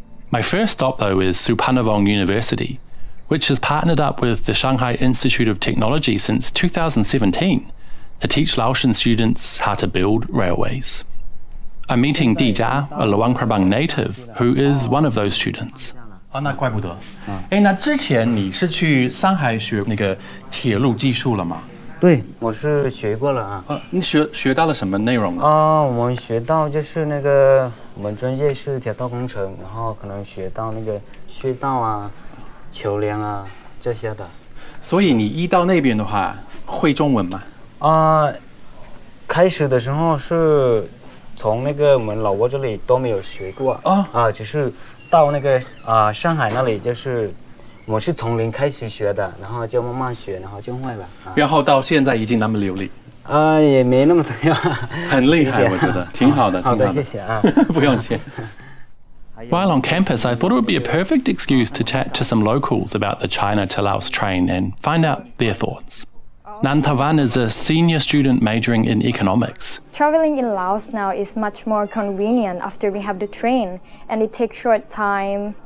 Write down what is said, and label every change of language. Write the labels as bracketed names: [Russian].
[English] My first stop, though, is Suphannavong University, which has partnered up with the Shanghai Institute of Technology since 2017 to teach Laotian students how to build railways. I'm meeting Di Jia, a Luang Prabang native, who is one of those students. [Chinese] 那怪不得。那之前你是去上海学那个铁路技术了吗？对，我是学过了啊。你学到了什么内容呢？我们学到就是那个我们专业是铁道工程，然后可能学到那个隧道啊、桥梁啊这些的。所以你一到那边的话，会中文吗？开始的时候是从那个我们老挝这里都没有学过只是到那个上海那里，就是我是从零开始学的，然后就慢慢学，然后就会了。然后到现在已经那么流利。也没那么重要，很厉害，我觉得挺好的，挺好的。谢谢啊，不用谢。 [English] While on campus, I thought it would be a perfect excuse to chat to some locals about the China to Laos train and find out their thoughts. Nan Tavan is a senior student majoring in economics. Traveling in Laos now is much more convenient after we have the train, and it takes short time.